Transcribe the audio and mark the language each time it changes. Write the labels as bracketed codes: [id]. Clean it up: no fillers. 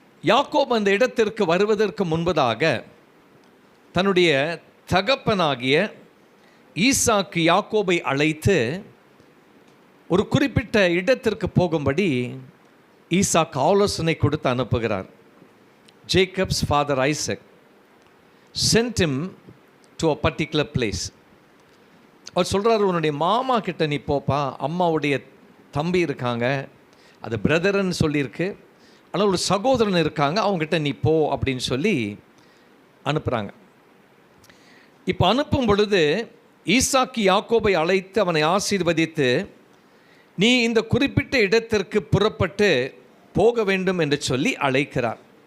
[ta] யாக்கோப் அந்த இடத்திற்கு வருவதற்கு முன்பதாக தன்னுடைய தகப்பனாகிய ஈசாக்கு யாக்கோபை அழைத்து ஒரு குறிப்பிட்ட இடத்திற்கு போகும்படி ஈசாக்கு ஆலோசனை கொடுத்து அனுப்புகிறார். [en] Jacob's father Isaac sent him to a particular place. [ta] அவர் சொல்கிறார், உன்னுடைய மாமா கிட்ட நீ போப்பா, அம்மாவுடைய தம்பி இருக்காங்க, அது பிரதர்ன்னு சொல்லியிருக்கு, ஆனால் ஒரு சகோதரன் இருக்காங்க, அவங்ககிட்ட நீ போ அப்படின்னு சொல்லி அனுப்புகிறாங்க. இப்போ அனுப்பும் பொழுது ஈசாக்கு யாக்கோபை அழைத்து அவனை ஆசீர்வதித்து, நீ இந்த குறிப்பிட்ட இடத்திற்கு புறப்பட்டு போக வேண்டும் என்று சொல்லி அழைக்கிறார்.